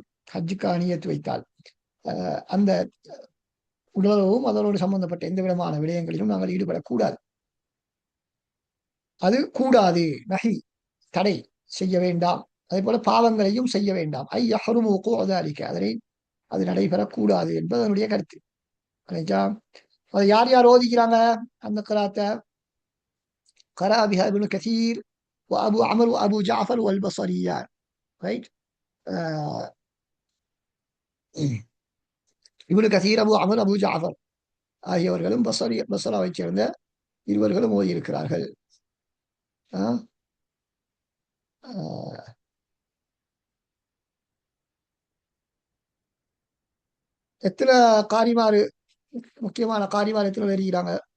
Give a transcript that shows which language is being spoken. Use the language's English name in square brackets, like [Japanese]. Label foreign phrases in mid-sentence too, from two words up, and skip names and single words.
[Tamil] ஹஜ்ஜுக்கு அணியத்து வைத்தால் அந்த உடலுறவும் அதனோடு சம்பந்தப்பட்ட எந்த விதமான விடயங்களிலும் நாங்கள் ஈடுபடக்கூடாது. அது கூடாது, நஹி, தடை, செய்ய வேண்டாம். அதே போல பாவங்களையும் செய்ய வேண்டாம். அதனை அது நடைபெறக்கூடாது என்பது அதனுடைய கருத்து. அதை யார் யார் ஓதிக்கிறாங்க அந்த கராத்தை? [Arabic] قرأ بها ابن كثير وأبو عمرو وأبو جعفر والبصريان. [Tamil] ரைட்? இப்னு கசீர், அபு அமர், அபு ஜாஃபர் ஆகியவர்களும் பஸ்ராவைச் சேர்ந்த இருவர்களும் ஓதியிருக்கிறார்கள். எத்தனை காரிமாறு, முக்கியமான காரிமாறு எத்தனை வருகிறாங்க?